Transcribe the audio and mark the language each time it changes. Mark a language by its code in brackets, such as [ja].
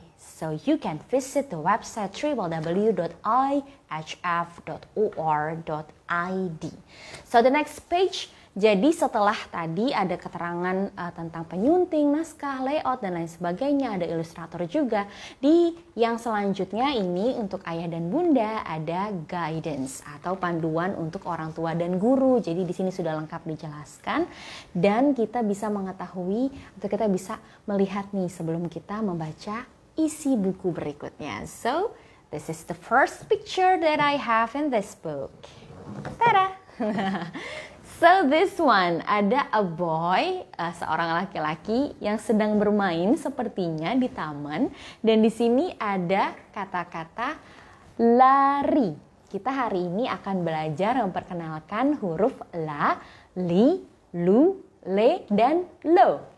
[en] So you can visit the website www.ihf.or.id. So the next page. [id] Jadi setelah tadi ada keterangan tentang penyunting, naskah, layout, dan lain sebagainya, ada ilustrator juga. Di yang selanjutnya ini untuk ayah dan bunda ada guidance atau panduan untuk orang tua dan guru. Jadi di sini sudah lengkap dijelaskan dan kita bisa mengetahui atau kita bisa melihat nih sebelum kita membaca isi buku berikutnya. [en] So this is the first picture that I have in this book. Tada! So this one, [id] ada [en] a boy, [id] seorang laki-laki yang sedang bermain sepertinya di taman. Dan di sini ada kata-kata lari. Kita hari ini akan belajar memperkenalkan huruf la, li, lu, le, dan lo.